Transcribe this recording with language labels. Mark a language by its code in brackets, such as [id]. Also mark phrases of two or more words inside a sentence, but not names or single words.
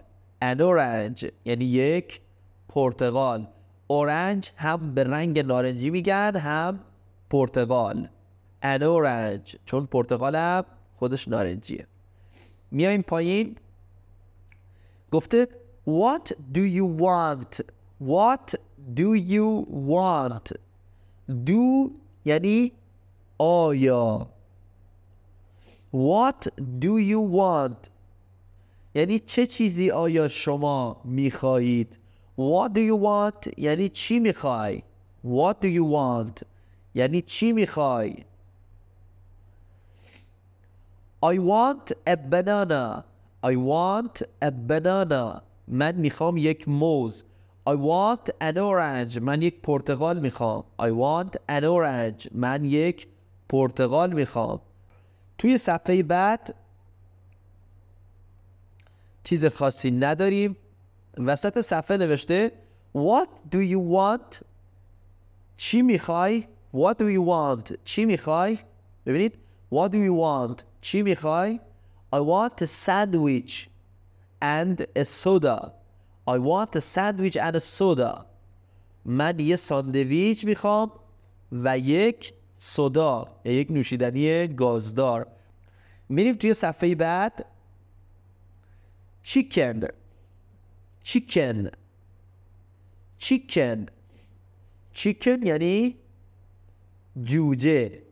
[en] an orange [fa] یعنی یک پرتقال. اورنج هم به رنگ نارنجی میگن هم پرتقال. [en] an orange [fa] چون پرتقال هم خودش نارنجیه. میایم پایین. گفته [en] what do you want. what do you want. do [fa] یعنی آیا. [en] what do you want [fa] یعنی چه چیزی آیا شما میخواهید. [en] what do you want [fa] یعنی چی میخوای. [en] what do you want [fa] یعنی چی میخوای. [en] I want a banana. I want a banana. [fa] من میخوام یک موز. [en] I want an orange. [fa] من یک پرتقال میخوام. [en] I want an orange. [fa] من یک پرتقال میخوام. توی صفحه بعد چیز خاصی نداریم. وسط صفحه نوشته [en] What do you want؟ [fa] چی میخوای؟ [en] What do you want؟ [fa] چی میخوای؟ ببینید [en] What do you want؟ [fa] چی میخوای؟ [en] I want a sandwich and a soda. I want a sandwich and a soda. [fa] من یه ساندویچ میخوام و یک سودا یا یک نوشیدنی گازدار. میریم توی صفحه بعد. [en] chicken chicken chicken chicken [fa] یعنی جوجه.